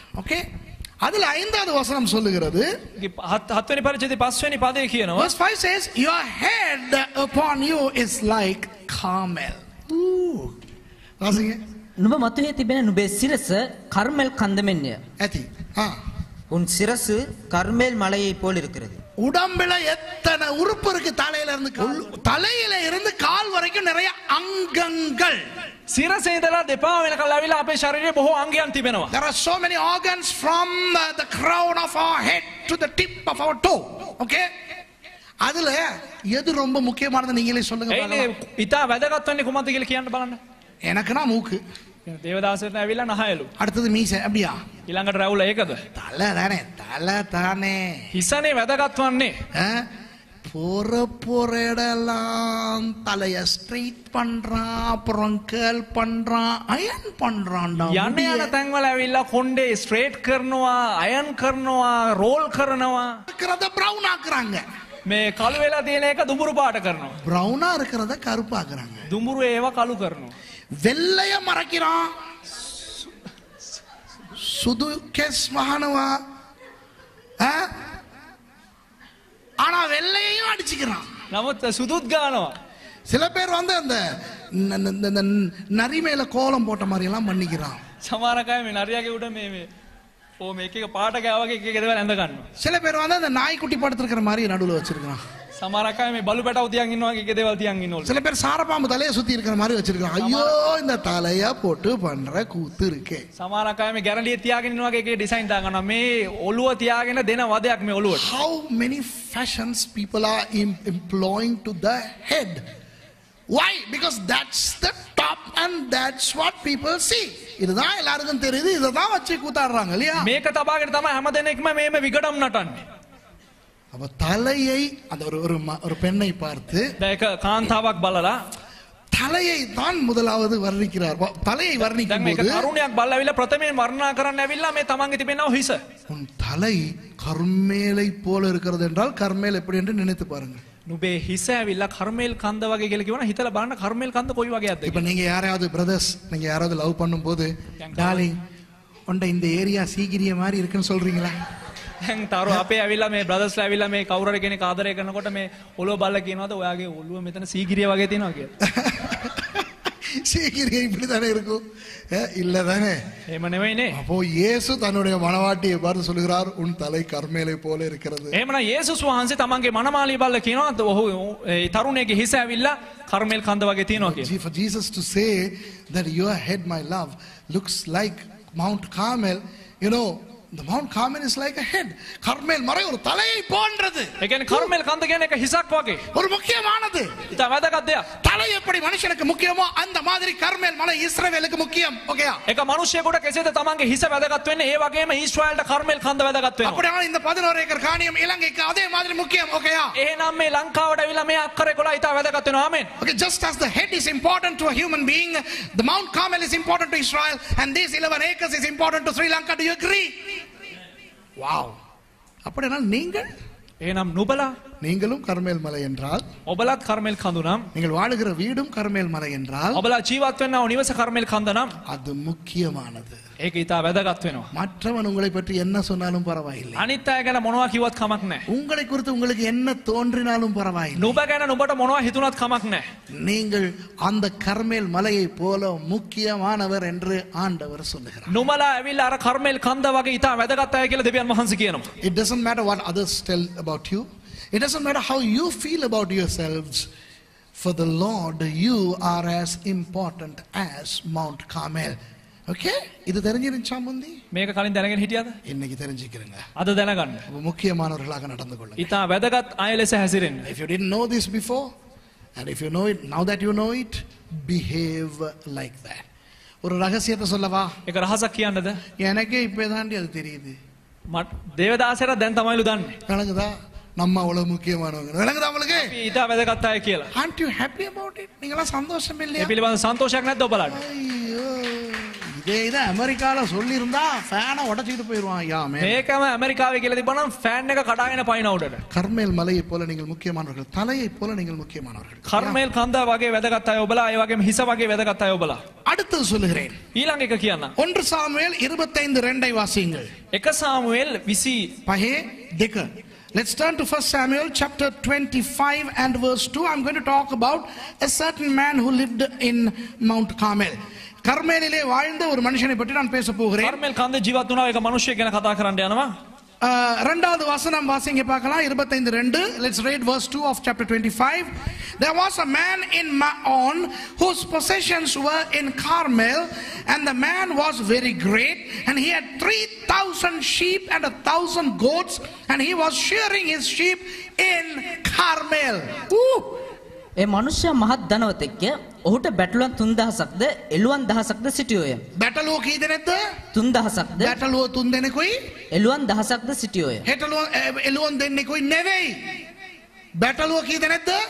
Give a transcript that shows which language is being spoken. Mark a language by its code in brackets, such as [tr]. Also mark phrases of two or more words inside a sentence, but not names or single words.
[ta] Okay? அதில் ஐந்தாவது வசனம் சொல்லுகிறது. [si] හත්වෙනි පරිච්ඡේදයේ 5 වෙනි පදේ කියනවා. [en] Verse 5 says, your head upon you is like Carmel. [ta] வாசிங்க. [si] නුඹ මතුවේ තිබෙන නුඹේ සිරස කර්මෙල් කන්ද මෙන්ය. ඇති. [ta] உன் சிரசு கர்மேல் மலையை போல் இருக்கிறது. உடம்புல எத்தனை உறுப்பு இருக்கு? தலையில இருந்து கால் வரைக்கும் நிறைய அங்கங்கள். [si] සිරසේ ඉඳලා දෙපා වෙනකල් ඇවිල්ලා අපේ ශරීරයේ බොහෝ අංගයන් තිබෙනවා. [en] There are so many organs from the crown of our head to the tip of our toe. Okay? [ta] அதுல எது ரொம்ப முக்கியமானது நீங்களே சொல்லுங்க பாருங்க. [si] ඉතා වැදගත් වෙන්නේ කුමක්ද කියලා කියන්න බලන්න. [ta] எனக்குனா மூக்கு. [si] දේවදාසට ඇවිල්ලා නහයලු. [ta] அடுத்தது மீசை. அப்படியா? [si] ඊළඟට රැවුල ඒකද? [ta] தலை தானே. [si] හිසනේ වැදගත් වන්නේ. [ta] போற இடலாம் தலைய ஸ்ட்ரெயிட் பண்றான், அப்புறம் கேர்ள் பண்றான், அயன் பண்றான்டா. [si] යන්න යන තැන්වල ඇවිල්ලා කොණ්ඩේ ස්ට්‍රේට් කරනවා, අයන් කරනවා, රෝල් කරනවා. [ta] இருக்கிறத பிரவுன் ஆக்குறாங்க. [si] මේ කළු වෙලා තියෙන එක දුඹුරු පාට කරනවා. [ta] பிரவுனா இருக்கிறத கருப்பாக்குறாங்க. [si] දුඹුරු ඒවා කළු කරනවා. [ta] வெள்ளைய மறைக்கிறான். [si] සුදු කෙස් මකනවා. [ta] ஆனா வெள்ளையையும் அடிச்சுக்கிறான். [si] නමුත් සුදුත් ගන්නවා. [ta] சில பேர் வந்து அந்த நரி மேல கோலம் போட்ட மாதிரி எல்லாம் பண்ணிக்கிறான். [si] සමහර අය මේ නරියාගේ උඩ මේ ඕ මේක එක පාට ගාවගේ එක එක දේවල් ඇඳ ගන්නවා. [ta] சில பேர் வந்து அந்த நாய்க்குட்டி படுத்துக்கிற மாதிரி நடுவுல வச்சிருக்கான். [si] සමහර අය මේ බලු පැටව තියන් ඉන්නවා වගේ එක දේවල් තියන් ඉන්නවලු. [ta] சில பேர் சாரபாம்பு தலைய சுத்தி இருக்கிற மாதிரி வச்சிருக்கான். ஐயோ இந்த தலைய போட்டு பண்ற கூத்து இருக்கே. [si] සමහර අය මේ ගැරන්ඩිය තියාගෙන ඉන්නවා වගේ එක ඩිසයින් දාගන්නවා. මේ ඔළුව තියාගෙන දෙන වදයක් මේ ඔළුවට. [en] How many fashions people are employing to the head? Why? Because that's the top and that's what people see. [ta] இதுதான் எல்லாருக்கும் தெரியுது. இததான் வச்சு கூத்தாடுறாங்க இல்லையா? [si] මේක තබාගෙන තමයි හැම දෙනෙක්ම මේම විගඩම් නටන්නේ. [ta] அப்ப தலையை அந்த ஒரு பெண்ணை பார்த்து [si] දැන් එක කාන්තාවක් බලලා [ta] தலையை தான் முதலாவது வர்ணிக்கிறார். தலையை வர்ணிக்கும் [si] මේක [ta] போது [si] තරුණයක් බලලා ඇවිල්ලා ප්‍රථමයෙන් වර්ණනා කරන්න ඇවිල්ලා මේ තමන්ගේ තිබෙනව හිස. [ta] உன் தலை கர்மேலை போல இருக்கிறது என்றால் கர்மேல் எப்படி என்று நினைத்து பாருங்க. [si] නුඹේ හිස ඇවිල්ලා කර්මේල් කන්ද වගේ කියලා කියවන හිතලා බලන්න කර්මේල් කන්ද කොයි වගේක්ද [ta] இப்ப நீங்க யாரையாவது பிரதர்ஸ் நீங்க யாராவது லவ் பண்ணும்போது டார்லிங் உண்ட இந்த ஏரியா சீகிரிய மாதிரி இருக்குன்னு சொல்றீங்களா? [si] දැන් තරු අපේ ඇවිල්ලා මේ බ්‍රදර්ස්ලා ඇවිල්ලා මේ කවුරු හරි කෙනෙක් ආදරය කරනකොට මේ ඔළුව බලලා කියනවාද ඔයාගේ ඔළුව මෙතන සීගිරිය වගේ තියෙනවා කියලා. [ta] சீகிரிய இப்படி தானே இருக்கும்? இல்ல தானே? [si] එහෙම නෙවෙයිනේ. [ta] அப்போ இயேசு தன்னுடைய மனவாட்டியை பார்த்து சொல்கிறார் உன் தலை கர்மேலை போல இருக்கிறது. [si] එහෙමනම් යේසුස් වහන්සේ තමන්ගේ මනමාලිය බලලා කියනවා ඔහු ඒ තරුණයාගේ හිස ඇවිල්ලා කර්මේල් කන්ද වගේ තියෙනවා කියලා. [en] For Jesus to say that your head, my love, looks like Mount Carmel, you know, the Mount Carmel is like a head. [ta] கர்மேல் மலை ஒரு தலையை போன்றது. [si] ඒ කියන්නේ කර්මේල් කන්ද කියන්නේ එක හිසක් වගේ. [ta] ஒரு முக்கியமானது. [si] ඉතින් වැදගත් දෙයක්. [ta] தலை எப்படி மனுஷனுக்கு முக்கியமோ அந்த மாதிரி கர்மேல் மலை இஸ்ரவேலுக்கு முக்கியம். ஓகேயா? [si] එක මිනිහෙකුට කෙසේද තමන්ගේ හිස වැදගත් වෙන්නේ ඒ වගේම ඊශ්‍රායල්ට කර්මේල් කන්ද වැදගත් වෙනවා. [ta] அப்படினா இந்த 11 ஏக்கர் காணியம் இலங்கைக்கு அதே மாதிரி முக்கியம். ஓகேயா? [si] එහෙනම් මේ ලංකාවට ඇවිල්ලා මේ අක්කරේ කොලා ඉතා වැදගත් වෙනවා. ආමෙන්. [en] Okay, just as the head is important to a human being, the Mount Carmel is important to Israel, and these 11 acres is important to Sri Lanka. Do you agree? [ta] Wow. அப்படினா நீங்கள் [si] එහෙනම් නුඹලා [ta] நீங்களும் கர்மேல் மலை என்றால் [si] ඔබලත් කර්මෙල් කඳු නම් [ta] நீங்கள் வாழுகிற வீடும் கர்மேல் மலை என்றால் [si] ඔබලා ජීවත් වෙන්නව නිවස කර්මෙල් කඳ නම් [ta] அது முக்கியமானது. [si] ඒක ඊට වැදගත් වෙනවා. [ta] மற்றவன் உங்களை பற்றி என்ன சொன்னாலும் பரவாயில்லை. [si] අනිත් අය ගැන මොනවා කිව්වත් කමක් නැහැ. [ta] உங்களை குறித்து உங்களுக்கு என்ன தோன்றினாலும் பரவாயில்லை. [si] නුඹ ගැන නුඹට මොනවා හිතුණත් කමක් නැහැ. [ta] நீங்கள் அந்த கர்மேல் மலையை போல முக்கியமானவர் என்று ஆண்டவர் சொல்லுகிறார். [si] නුඹලා ඇවිල්ලා අර කර්මෙල් කන්ද වගේ ඊට වැදගත් අය කියලා දෙවියන් වහන්සේ කියනවා. [en] It doesn't matter what others tell about you. It doesn't matter how you feel about yourselves. For the Lord, you are as important as Mount Carmel. [ta] Okay? இது தெரிஞ்சிருச்சா முந்தி? [si] මේක කලින් දැනගෙන හිටියද? [ta] இன்னைக்கு தெரிஞ்சுக்கிறீங்க. [si] අද දැනගන්න. [ta] முக்கியமானவர்களாக நடந்து கொள்ளுங்க. [si] ඊට වැදගත් අය ලෙස හැසිරෙන්න. [en] If you didn't know this before, and if you know it, now that you know it, behave like that. [ta] ஒரு ரகசியத்தை சொல்லவா? [si] ඒක රහසක් කියන්නද? [ta] எனக்கே இப்பதாண்டி அது தெரியுது. [si] දේවදාසයට දැන් තමයිලු දන්නේ. [ta] விளங்குதா? நம்ம அவ்வளவு முக்கியமானவங்க. விளங்குதா உங்களுக்கு? [si] ඊට වැදගත් අය කියලා. [en] Aren't you happy about it? [ta] நீங்களா சந்தோஷம் இல்லையா? [si] ඒ පිළිබඳ සන්තෝෂයක් නැද්ද ඔබලාට? [ta] ஐயோ, இதே அமெரிக்கால சொல்லியிருந்தா ஃபேனை உடைச்சிட்டு போயிடுவான் ஐயா. [si] මේකම ඇමරිකාවේ කියලා තිබුණා නම් ෆෑන් එක කඩාගෙන පයින්න උඩට. [ta] கர்மேல் மலையை போல நீங்கள் முக்கியமானவர்கள். தலையை போல நீங்கள் முக்கியமானவர்கள். [si] කර්මෙල් කන්ද වගේ වැදගත් අය ඔබලා, ඒ වගේම හිස වගේ වැදගත් අය ඔබලා. [ta] அடுத்து சொல்லுகிறேன். [si] ඊළඟ එක කියන්න. [ta] 1 சாமுவேல் 25:2 வாசியுங்கள். [si] 1 සාමුවෙල් 20 பஹே දෙක. [en] Let's turn to 1 Samuel chapter 25 and verse 2. I'm going to talk about a certain man who lived in Mount Carmel. [ta] கர்மேலிலே வாழ்ந்த ஒரு மனுஷனை பற்றி நான் பேச போகிறேன். [si] කර්මෙල් කන්ද ජීවත් වුණා එක මිනිහෙක් ගැන කතා කරන්න යනවා. [ta] இரண்டாவது வசனம் வாசிங்க பார்க்கலாம். 25:2. [en] Let's read verse 2 of chapter 25. There was a man in Maon whose possessions were in Carmel, and the man was very great, and he had 3,000 sheep and 1,000 goats, and he was shearing his sheep in Carmel. [si] ඒ මනුෂ්‍ය මහත් ධනවතෙක්ය. ඔහුට බැටළුවන් 3000ක්ද එළුවන් 1000ක්ද සිටියෝය. බැටළුවෝ කී දෙනෙක්ද? 3000ක්ද බැටළුවෝ 3 දෙනෙකුයි එළුවන් 1000ක්ද සිටියෝය. එළුවන් දෙන්නෙකුයි නෙවෙයි. බැටළුවෝ කී දෙනෙක්ද?